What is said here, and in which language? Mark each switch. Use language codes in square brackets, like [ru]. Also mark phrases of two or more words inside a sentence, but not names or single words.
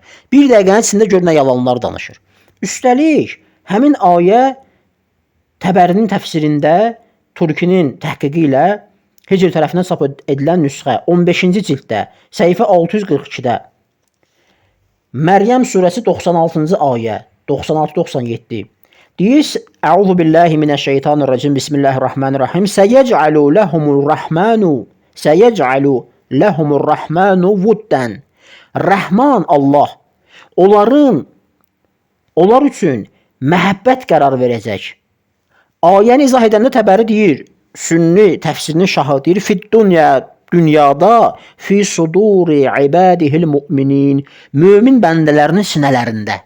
[az] 1 dəqiqənin içində gör nə yalanlar danışır. Üstəlik həmin ayə Təbərinin təfsirində Turkinin təhqiqi ilə Hicr tərəfindən çap edilən nüsxə 15-ci cilddə səhifə 642-də Məryəm surəsi 96-cı ayə 96-97 deyir: [ar] أعوذ بالله من الشيطان الرجيم. بسم الله الرحمن الرحيم. سيجعل لهم الرحمن ودا. [az] Rəhman Allah onlar üçün məhəbbət qərar verəcək. Ayəni izah edəndə Təbəri deyir, Sünni təfsirinin şahı deyir, dünyada [ar] في صدور عباده المؤمنين, [az] mömin bəndələrinin sinələrində.